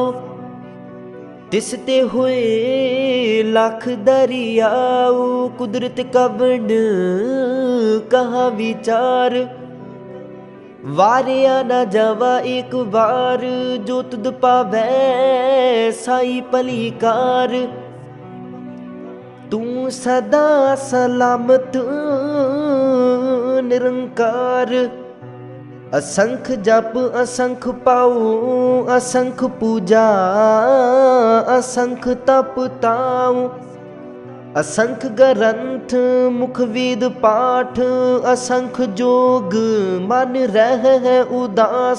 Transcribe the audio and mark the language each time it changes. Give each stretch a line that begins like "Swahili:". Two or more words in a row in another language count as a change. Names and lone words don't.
Punjabi: ਤਿਸ ਤੇ ਹੋਏ ਲਖ ਦਰੀਆਉ, ਕੁਦਰਤਿ ਕਵਣ ਕਹਾ ਵੀਚਾਰੁ। ਵਾਰਿਆ ਨ ਜਾਵਾ ਏਕ ਵਾਰ, ਜੋ ਤੁਧੁ ਭਾਵੈ ਸਾਈ ਭਲੀਕਾਰ। ਤੂ ਸਦਾ ਸਲਾਮਤਿ ਨਿਰੰਕਾਰ। ਅਸੰਖ ਜਪ ਅਸੰਖ ਪਾਉ, ਅਸੰਖ ਪੂਜਾ ਅਸੰਖ ਤਪ ਤਾਉ। ਅਸੰਖ ਗਰੰਥ ਮੁਖਿ ਵੇਦ ਪਾਠ, ਅਸੰਖ ਜੋਗ ਮਨਿ ਰਹਹਿ ਉਦਾਸ।